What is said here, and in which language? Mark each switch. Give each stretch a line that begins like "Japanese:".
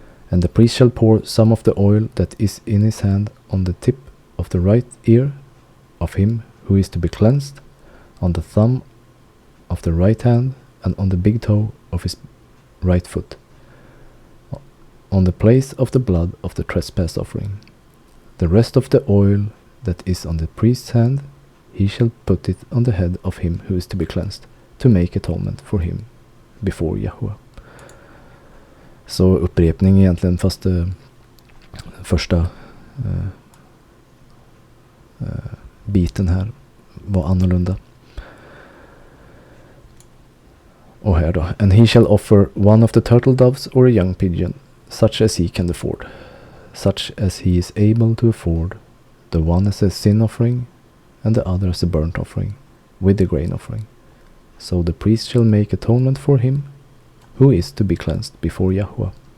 English: And the priest shall pour some of the oil that is in his hand on the tip of the right ear of him who is to be cleansed, on the thumb of the right hand, and on the big toe of his right foot, on the place of the blood of the trespass offering. The rest of the oil that is on the priest's hand, he shall put it on the head of him who is to be cleansed, to make atonement for him before Yahweh.
Swedish: Så upprepning egentligen, fast första biten här var annorlunda. Och här då.
English: And he shall offer one of the turtle doves or a young pigeon, such as he can afford, such as he is able to afford, the one as a sin offering, and the other as a burnt offering, with the grain offering. So the priest shall make atonement for him, who is to be cleansed before Yahweh.